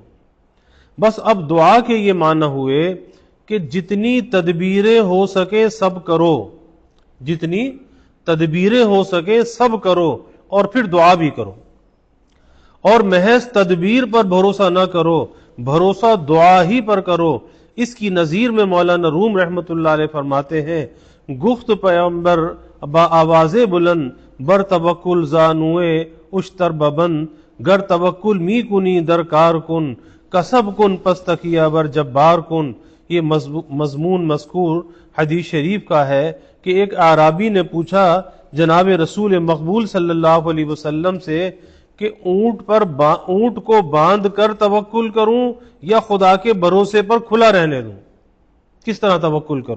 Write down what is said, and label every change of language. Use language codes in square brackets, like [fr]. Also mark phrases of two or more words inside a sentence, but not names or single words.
[ur] بس اب دعا کے یہ معنی ہوئے کہ جتنی تدبیریں ہو سکے سب کرو، جتنی تدبیریں ہو سکے سب کرو، اور پھر دعا بھی کرو، اور محض تدبیر پر بھروسہ نہ کرو، بھروسہ دعا ہی پر کرو۔ اس کی نظیر میں مولانا روم رحمت اللہ علیہ فرماتے ہیں، [fa] گفت پیغمبر با آواز بلند، بر توکل زانوئے اشتر ببند، گر توکل می کنی درکار کن، کسب کن پس تکیہ بر جبار کن۔ [ur] یہ مضمون مذکور حدیث شریف کا ہے کہ ایک اعرابی نے پوچھا جناب رسول مقبول صلی اللہ علیہ وسلم سے کہ اونٹ کو باندھ کر توکل کروں یا خدا کے بھروسے پر کھلا رہنے دوں، کس طرح توکل کروں؟